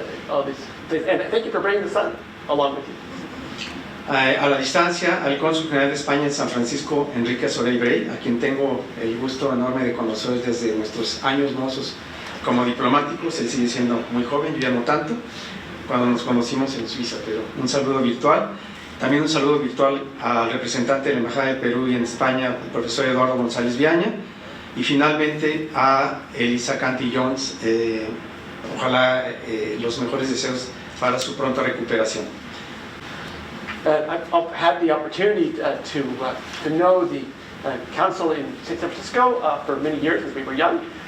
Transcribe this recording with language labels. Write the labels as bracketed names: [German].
[English] All these, and thank you for bringing the sun along with you. [Spanish] A la distancia, al cónsul general de España en San Francisco, Enrique Sorey Brey, a quien tengo el gusto enorme de conocer desde nuestros años mozos como diplomáticos. Él sigue siendo muy joven, yo ya no tanto, cuando nos conocimos en Suiza, pero un saludo virtual. También un saludo virtual al representante de la Embajada de Perú y en España, el profesor Eduardo González Viaña. Y finalmente a Elisa Canty Jones, ojalá los mejores deseos para su pronta recuperación. [English] I've had the opportunity to know the council in San Francisco for many years as we were young.